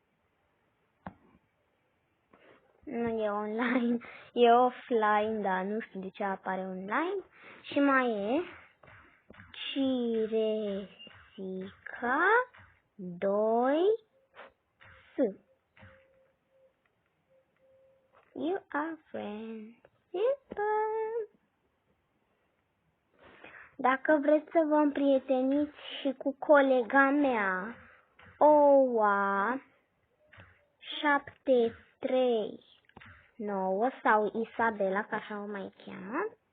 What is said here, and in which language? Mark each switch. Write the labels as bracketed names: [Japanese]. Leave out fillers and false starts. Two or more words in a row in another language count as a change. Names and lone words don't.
[Romanian] Nu e online, e offline, dar nu știu de ce apare online. Și mai e Ciresica 2 S. [English] You are friends. [Romanian] Dacă vreți să vă împrieteniți și cu colega mea, Oa 739 sau Isabela, ca așa o mai cheamă.